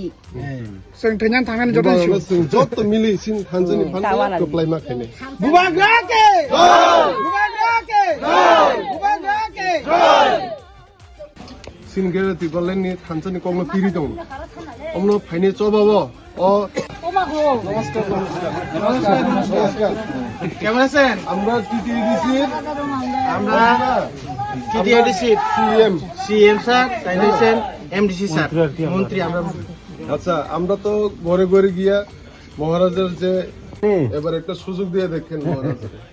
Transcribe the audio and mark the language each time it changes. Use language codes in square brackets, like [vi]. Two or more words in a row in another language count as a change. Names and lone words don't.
[trp] जों थैनानै थांनानै जत जों जत मिलि सिन थानजोनि फाननो कप्लाय माखायने बुबा गाके बुबा गाके बुबा गाके सिन गेरे तिबलेनि थानजोनि कमनो पिरि दं अमनो फाइने चबाबो अ नमस्कार [bn] কেমন আছেন আমরা টিটিডিসি আমরা টিটিডিসি সিএম স্যার তাইছেন এমডিসি স্যার মন্ত্রী আমরা আচ্ছা আমরা তো ঘরে ঘরে গিয়া মহারাজের যে এবার একটা সুযোগ দিয়ে দেখেন মহারাজের